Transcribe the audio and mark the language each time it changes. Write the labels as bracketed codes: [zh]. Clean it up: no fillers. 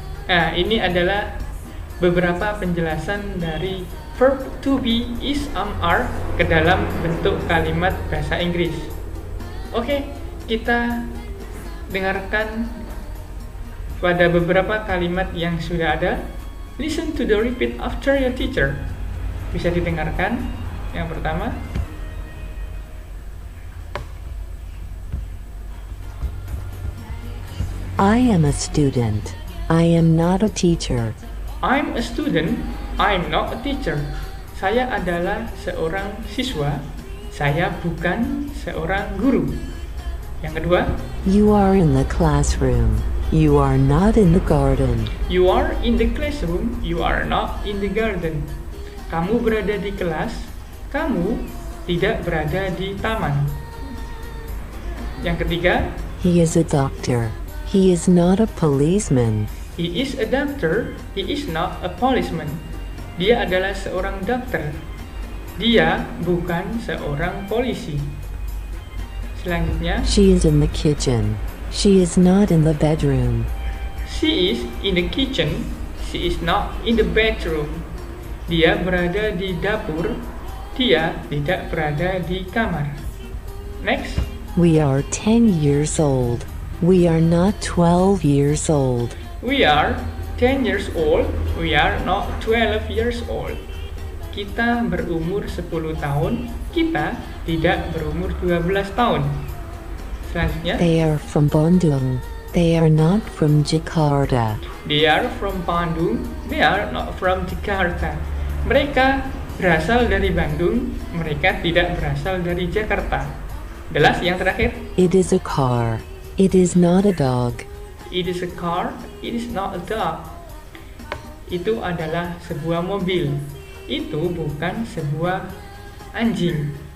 [id] Nah, ini adalah beberapa penjelasan dari verb to be, is, are ke dalam bentuk kalimat bahasa Inggris. Oke, kita dengarkan pada beberapa kalimat yang sudah ada. [en] Listen to the repeat after your teacher. [id] Bisa didengarkan. Yang pertama, [en] I am a student. I am not a teacher. I'm a student. I'm not a teacher. [id] Saya adalah seorang siswa. Saya bukan seorang guru. Yang kedua, [en] You are in the classroom. You are not in the garden. you are in the classroom. You are not in the garden. [id] Kamu berada di kelas. Kamu tidak berada di taman. Yang ketiga, [en] He is a doctor. He is not a policeman. he is a doctor. He is not a policeman. [id] Dia adalah seorang dokter. Dia bukan seorang polisi. Selanjutnya, [en] She is in the kitchen. She is not in the bedroom. she is in the kitchen. She is not in the bedroom. [id] Dia berada di dapur. Dia tidak berada di kamar. [en] Next, We are 10 years old. We are not 12 years old. we are 10 years old. We are not 12 years old. [id] Kita berumur 10 tahun. Kita tidak berumur 12 tahun. Selanjutnya, [en] They are from Bandung. They are not from Jakarta. they are from Bandung. They are not from Jakarta. [id] Mereka berasal dari Bandung. Mereka tidak berasal dari Jakarta. Jelas yang terakhir? [en] It is a car. It is not a dog. It is a car. It is not a dog. [id] Itu adalah sebuah mobil. Itu bukan sebuah anjing.